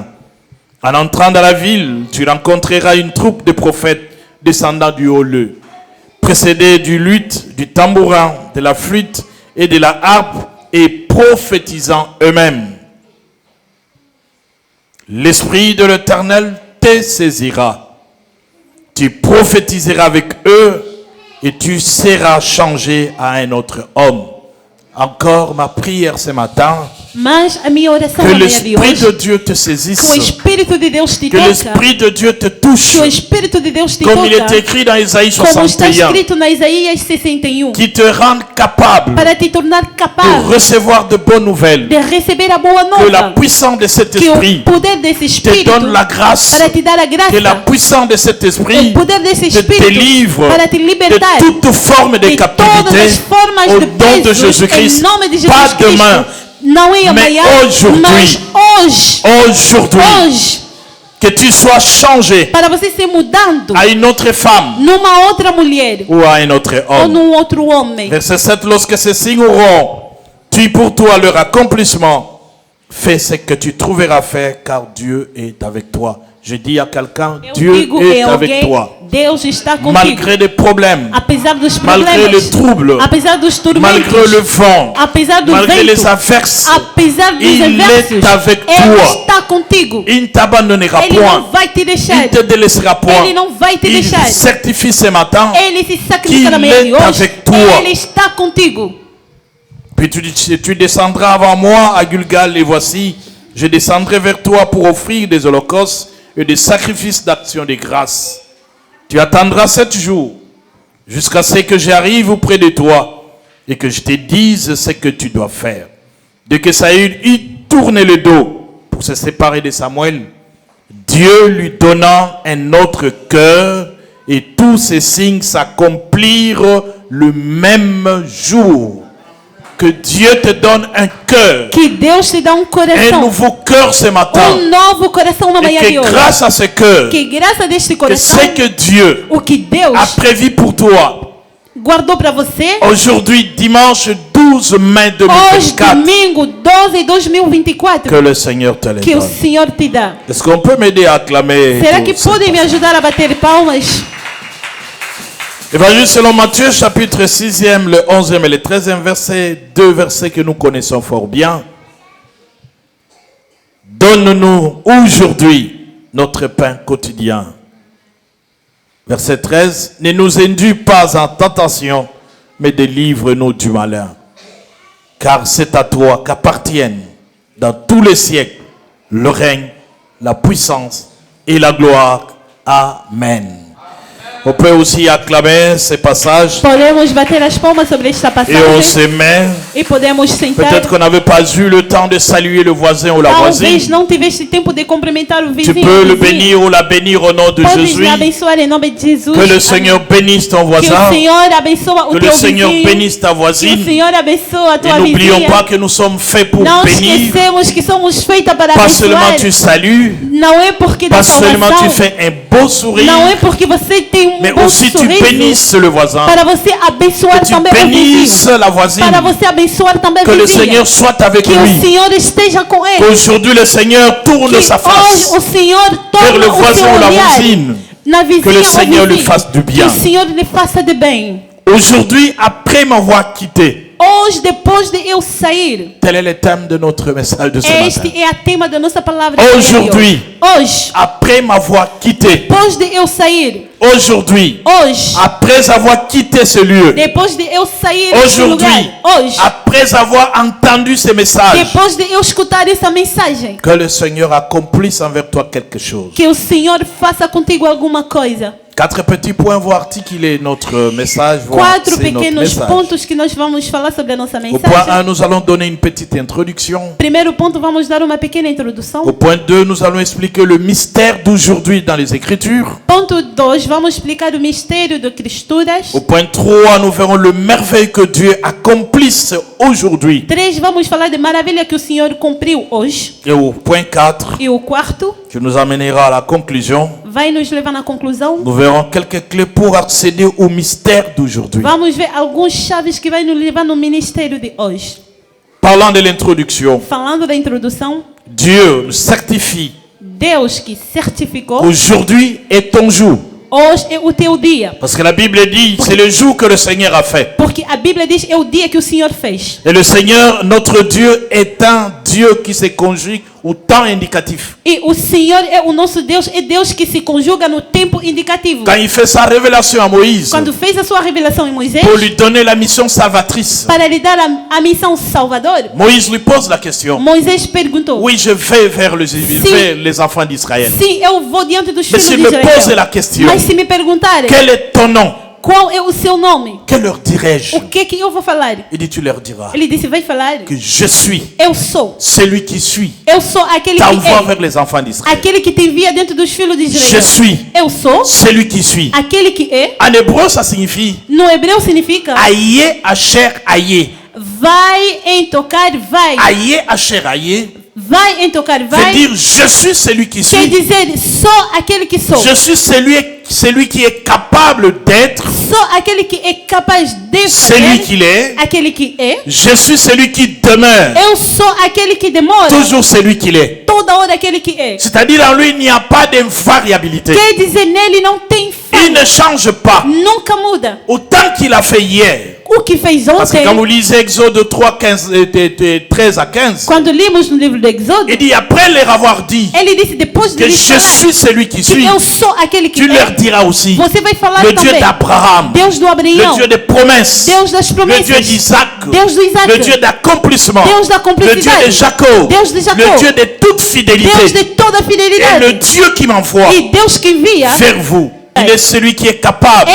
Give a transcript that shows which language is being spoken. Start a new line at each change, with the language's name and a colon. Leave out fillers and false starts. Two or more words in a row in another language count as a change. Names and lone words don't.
French: En entrant dans la ville, tu rencontreras une troupe de prophètes descendant du haut lieu, précédés du luth, du tambourin, de la flûte et de la harpe, et prophétisant eux-mêmes. L'Esprit de l'Éternel te saisira. Tu prophétiseras avec eux et tu seras changé à un autre homme. Encore ma prière ce matin,
Portuguese: Mas a minha oração que na manhã de
French: l'Esprit de
Portuguese: hoje,
French: Dieu te
Portuguese: que o
French: saisisse,
Portuguese: Espírito de Deus te que toca,
French: l'Esprit de Dieu te touche,
Portuguese: que o Espírito de Deus te
French: comme il est
Portuguese: toca,
French: écrit dans Isaïe
Portuguese: como está 61, escrito na Isaías 61,
French: qui te rende capable
Portuguese: para te tornar
French: de
Portuguese: capaz
French: recevoir de bonnes nouvelles,
Portuguese: de receber a boa
French: que la
Portuguese: nova,
French: puissance de cet
Portuguese: que
French: esprit
Portuguese: o poder desse
French: te
Portuguese: Espírito
French: donne la grâce,
Portuguese: para te dar a
French: que la
Portuguese: graça,
French: puissance de cet esprit
Portuguese: o poder desse
French: te
Portuguese: Espírito
French: délivre
Portuguese: para te
French: de
Portuguese: libertar
French: toute forme de
Portuguese: de todas
French: captivité
Portuguese: as formas
French: au
Portuguese: de
French: nom de
Portuguese: pesos,
French: Jésus-Christ.
Portuguese: em nome de
French: Pas
Portuguese: Jesus Cristo.
French: demain,
Portuguese: Não é amanhã,
French: aujourd'hui.
Portuguese: mas hoje,
French: aujourd'hui,
Portuguese: hoje,
French: que tu sois changé
Portuguese: para você ser mudando
French: à une autre femme
Portuguese: numa outra mulher
French: ou à un autre
Portuguese: ou
French: homme.
Portuguese: num outro homem.
French: Verset 7, lorsque ces signes auront tu pour toi leur accomplissement, fais ce que tu trouveras faire, car Dieu est avec toi. Je dis à quelqu'un,
Portuguese: Eu
French: Dieu
Portuguese: digo
French: est
Portuguese: em
French: avec
Portuguese: alguém,
French: toi.
Portuguese: Deus está contigo.
French: Malgré les problèmes,
Portuguese: Apesar dos
French: malgré
Portuguese: problemas,
French: les troubles,
Portuguese: apesar dos tormentos,
French: malgré le vent,
Portuguese: apesar do
French: malgré les
Portuguese: vento,
French: averses,
Portuguese: apesar dos
French: il
Portuguese: adversos,
French: est avec
Portuguese: Ele
French: toi.
Portuguese: está contigo.
French: Il ne t'abandonnera
Portuguese: Ele não
French: point.
Portuguese: vai te deixar.
French: Il ne te délaissera point.
Portuguese: Ele não vai te
French: Il
Portuguese: deixar.
French: certifie ce matin.
Portuguese: Ele se sacrifica na
French: qu'il
Portuguese: manhã de
French: est
Portuguese: hoje.
French: avec toi.
Portuguese: Ele está contigo.
French: Puis tu descendras avant moi à Gilgal, et voici, je descendrai vers toi pour offrir des holocaustes et des sacrifices d'action de grâce. Tu attendras 7 jours jusqu'à ce que j'arrive auprès de toi et que je te dise ce que tu dois faire. Dès que Saül eut tourné le dos pour se séparer de Samuel, Dieu lui donna un autre cœur et tous ces signes s'accomplirent le même jour. Que Dieu te donne un cœur,
Portuguese: Que Deus te dá
French: un
Portuguese: coração.
French: nouveau cœur ce matin.
Portuguese: Novo coração na
French: Et
Portuguese: manhã de
French: que
Portuguese: hoje.
French: grâce à ce cœur,
Portuguese: Que graça deste
French: que
Portuguese: coração,
French: ce que Dieu
Portuguese: o que Deus
French: a prévu pour toi,
Portuguese: guardou para você,
French: aujourd'hui, dimanche 12 mai
Portuguese: hoje,
French: 2024,
Portuguese: domingo 12 de 2024,
French: que le Seigneur te le
Portuguese: que o
French: donne.
Portuguese: Senhor te dá.
French: Est-ce qu'on peut m'aider à acclamer?
Portuguese: Será
French: tout
Portuguese: que
French: ce
Portuguese: podem me
French: passage?
Portuguese: ajudar a bater palmas?
French: Évangile selon Matthieu, chapitre 6e, le 11e et le 13e verset, 2 versets que nous connaissons fort bien. Donne-nous aujourd'hui notre pain quotidien. Verset 13, ne nous induis pas en tentation, mais délivre-nous du malin. Car c'est à toi qu'appartiennent dans tous les siècles le règne, la puissance et la gloire. Amen. On peut aussi acclamer ces passages
Portuguese: Podemos bater as palmas sobre esta
French: et on
Portuguese: passagem
French: se met.
Portuguese: e podemos sentar.
French: Peut-être qu'on n'avait pas eu le temps de saluer le voisin ou la
Portuguese: Talvez
French: voisine.
Portuguese: não tiveste tempo de cumprimentar o
French: Tu
Portuguese: vizinho.
French: peux
Portuguese: ou
French: le
Portuguese: vizinha.
French: bénir ou la bénir au nom de
Portuguese: Podes
French: Jésus.
Portuguese: me abençoar em nome de Jesus.
French: Que le Seigneur bénisse ton
Portuguese: Que o
French: voisin.
Portuguese: Senhor abençoa o
French: Que
Portuguese: teu
French: le Seigneur
Portuguese: vizinho.
French: bénisse ta
Portuguese: Que o
French: voisine.
Portuguese: Senhor abençoa a
French: Et
Portuguese: tua
French: n'oublions
Portuguese: vizinha.
French: pas que nous sommes faits pour
Portuguese: Não
French: bénir.
Portuguese: esquecemos que somos feitas para
French: Pas seulement
Portuguese: abençoar.
French: tu salues,
Portuguese: Não é porque dá
French: pas seulement tu
Portuguese: salvação.
French: fais un beau sourire,
Portuguese: Não é porque você tem
French: mais
Portuguese: bom
French: aussi tu
Portuguese: sorriso
French: bénisses le voisin,
Portuguese: para você abençoar
French: que tu
Portuguese: também o
French: bénisses
Portuguese: vizinho.
French: la voisine,
Portuguese: Para você abençoar também
French: que
Portuguese: o
French: le
Portuguese: vizinho.
French: Seigneur soit avec
Portuguese: Que o
French: lui.
Portuguese: Senhor esteja com ele.
French: Aujourd'hui, le Seigneur tourne
Portuguese: Que
French: sa
Portuguese: hoje
French: face
Portuguese: o Senhor
French: vers
Portuguese: torne
French: le
Portuguese: o
French: voisin
Portuguese: seu
French: ou la
Portuguese: olhar
French: voisine.
Portuguese: na vizinha
French: Que le
Portuguese: ou
French: Seigneur lui
Portuguese: vizinho.
French: fasse du
Portuguese: Que
French: bien.
Portuguese: o Senhor lhe faça de bem.
French: Aujourd'hui, après m'avoir quitté,
Portuguese: Hoje, depois de eu sair,
French: tel est le thème de notre message de ce
Portuguese: este
French: matin.
Portuguese: é a tema da nossa palavra.
French: Aujourd'hui.
Portuguese: Hoje,
French: Après m'avoir quitté,
Portuguese: depois de eu sair,
French: aujourd'hui,
Portuguese: hoje,
French: après avoir quitté ce lieu,
Portuguese: depois de eu sair deste lugar,
French: aujourd'hui,
Portuguese: hoje,
French: après avoir entendu ces messages,
Portuguese: depois de eu escutar essa mensagem,
French: que le Seigneur accomplisse envers toi quelque chose.
Portuguese: que o Senhor faça contigo alguma coisa.
French: 4 petits points vont articuler notre message, vont
Portuguese: Quatro
French: axer notre
Portuguese: pequenos
French: message.
Portuguese: pontos que nós vamos falar sobre a nossa
French: Au point
Portuguese: mensagem.
French: 1, nous allons donner une petite introduction.
Portuguese: Primeiro ponto, vamos dar uma pequena introdução.
French: Au point 2, nous allons expliquer le mystère d'aujourd'hui dans les Écritures.
Portuguese: Ponto 2, vamos explicar o mistério de Escrituras.
French: Au point 3, nous verrons le merveille que Dieu accomplisse aujourd'hui.
Portuguese: 3, vamos falar de maravilha que o Senhor cumpriu hoje.
French: Et au point 4,
Portuguese: E o quarto
French: qui nous amènera à la conclusion,
Portuguese: vai nos levar na conclusão.
French: nous verrons quelques clés pour accéder au mystère d'aujourd'hui.
Portuguese: Vamos ver alguns chaves que vai nos levar no ministério de hoje.
French: Parlant de l'introduction,
Portuguese: Falando da introdução,
French: Dieu nous certifie
Portuguese: Deus que certificou,
French: qu'aujourd'hui est ton jour.
Portuguese: hoje é o teu dia.
French: Parce que la Bible dit, c'est le jour que le Seigneur a fait.
Portuguese: Porque a Bíblia diz é o dia que o Senhor fez.
French: Et le Seigneur, notre Dieu, est un Dieu qui se conjugue au temps indicatif.
Portuguese: E o Senhor é o nosso Deus, é Deus que se conjuga no tempo indicativo.
French: Quand il fait sa révélation à Moïse,
Portuguese: Quando fez a sua revelação em Moisés,
French: pour lui donner la mission salvatrice,
Portuguese: para lhe dar a missão salvadora,
French: Moïse lui pose la question.
Portuguese: Moisés perguntou:
French: Oui, je vais vers les enfants d'Israël.
Portuguese: Sim, eu vou diante dos
French: Mais
Portuguese: filhos
French: s'il
Portuguese: de
French: me pose
Portuguese: Israel.
French: la question,
Portuguese: Mas se me perguntarem
French: quel est ton nom?
Portuguese: qual é o seu nome,
French: Que leur dirai-je?
Portuguese: o que eu vou falar?
French: Il dit, tu leur diras
Portuguese: Ele disse: vai falar.
French: que je suis
Portuguese: Eu sou.
French: celui qui suit.
Portuguese: Eu sou aquele que
French: T'envoie
Portuguese: é.
French: vers les enfants d'Israël.
Portuguese: Aquele que te envia dentro dos filhos de
French: Je
Portuguese: Israel.
French: suis
Portuguese: Eu sou
French: celui qui suit.
Portuguese: aquele que é.
French: En hébreu, ça signifie
Portuguese: No hebreu significa
Hebrew: aïe, asher, aïe.
Portuguese: vai em tocar, vai.
Hebrew: Aïe, asher, aïe.
Portuguese: Vai em tocar,
French: Veut
Portuguese: vai.
French: dire je suis celui qui
Portuguese: Quer
French: suis.
Portuguese: dizer, sou aquele que sou.
French: Je suis celui qui est capable d'être
Portuguese: Sou aquele que é capaz de
French: celui
Portuguese: fazer.
French: qu'il est.
Portuguese: Aquele que é.
French: Je suis celui qui demeure.
Portuguese: Eu sou aquele que demora.
French: Toujours celui qu'il est.
Portuguese: Toda hora aquele que é.
French: C'est-à-dire en lui, il n'y a pas d'invariabilité.
Portuguese: Quer dizer, nele não tem
French: Il ne
Portuguese: falha.
French: change pas.
Portuguese: Nunca muda.
French: Autant qu'il a fait hier.
Portuguese: O que fez
French: Parce que
Portuguese: ontem,
French: quand vous lisez Exode 3, 13 à 15,
Portuguese: quando limos no livro do Exódio,
French: il dit après leur avoir dit
Portuguese: ele disse depois de
French: que
Portuguese: lhe
French: je
Portuguese: falar
French: suis celui qui
Portuguese: que
French: suis,
Portuguese: eu sou aquele que
French: tu leur
Portuguese: é,
French: diras aussi
Portuguese: você vai falar
French: le Dieu
Portuguese: também.
French: d'Abraham,
Portuguese: Deus do
French: le
Portuguese: Abraão,
French: Dieu des promesses,
Portuguese: Deus das
French: le
Portuguese: promessas,
French: Dieu d'Isaac,
Portuguese: Deus do Isaac,
French: le Dieu d'accomplissement,
Portuguese: Deus da
French: le Dieu
Portuguese: cumplicidade,
French: de Jacob,
Portuguese: Deus de Jacob,
French: le Dieu de toute
Portuguese: Deus
French: fidélité
Portuguese: de toda
French: et le
Portuguese: fidelidade.
French: Dieu qui m'envoie
Portuguese: E Deus que envia,
French: vers vous. Il est celui qui est capable